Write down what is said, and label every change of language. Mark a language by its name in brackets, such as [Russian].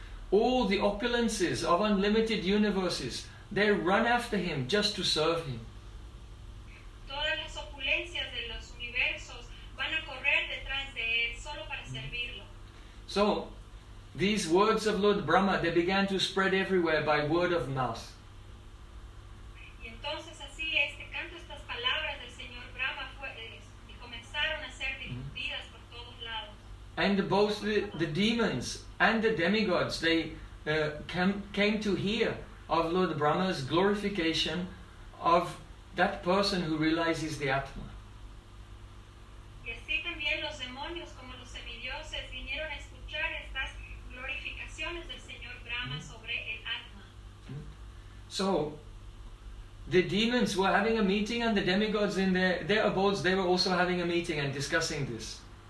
[English] All the opulences of unlimited universes, they run after him just to serve him. [Spanish] Todas las opulencias de los universos van a correr detrás de él solo para servirlo. [English] So, these words of Lord Brahma, they began to spread everywhere by word of mouth. [Spanish] Y entonces así este canto, estas palabras del señor Brahma comenzaron a ser difundidas por todos lados. [English] And both the demons and the demigods, they came to hear of Lord Brahma's glorification of that person who realizes the Atma. [Spanish] Y así también los demonios como los semidioses vinieron a escuchar estas glorificaciones del señor Brahma sobre el Atma. [English] So, the demons were having a meeting, and the demigods in their abodes, they were also having a meeting and discussing this.